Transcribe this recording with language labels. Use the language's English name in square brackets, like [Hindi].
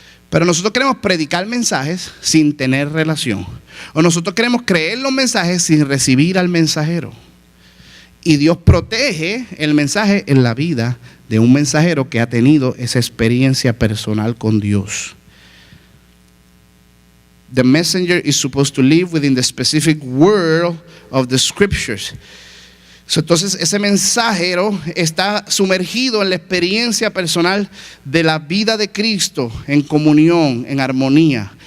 [Spanish] Pero nosotros queremos predicar mensajes sin tener relación. O nosotros queremos creer los mensajes sin recibir al mensajero. Y Dios protege el mensaje en la vida de un mensajero que ha tenido esa experiencia personal con Dios. [English] The messenger is supposed to live within the specific world of the scriptures. [Spanish] Entonces ese mensajero está sumergido en la experiencia personal de la vida de Cristo, en comunión, en armonía.